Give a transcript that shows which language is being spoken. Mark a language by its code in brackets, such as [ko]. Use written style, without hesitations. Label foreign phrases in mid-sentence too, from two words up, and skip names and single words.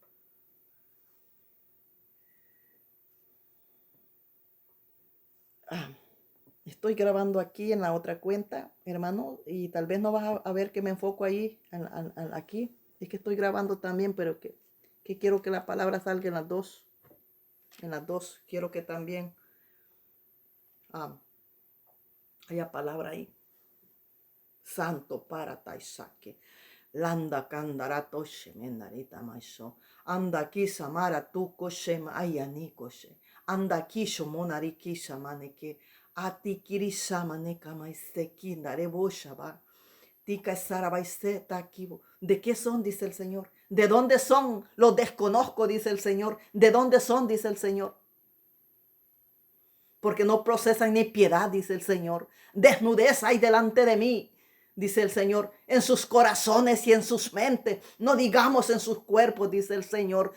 [es] Estoy grabando aquí en la otra cuenta, hermano, y tal vez no vas a ver que me enfoco ahí, aquí. Es que estoy grabando también, pero que quiero que la palabra salga en las dos. En las dos. Quiero que también haya palabra ahí. Santo para taisake. Landa kandarato shemenarita maiso. Anda kisa mara tu koshem ayani koshe. Anda kisho monari kisha maneke. Ati kirisa maneka maiseki narebo shaba. Tika sarabaise takibo. ¿De qué son? Dice el Señor. ¿De dónde son? Los desconozco, dice el Señor. ¿De dónde son? Dice el Señor. Porque no procesan ni piedad, dice el Señor. Desnudez hay delante de mí, dice el Señor, en sus corazones y en sus mentes, no digamos en sus cuerpos, dice el Señor.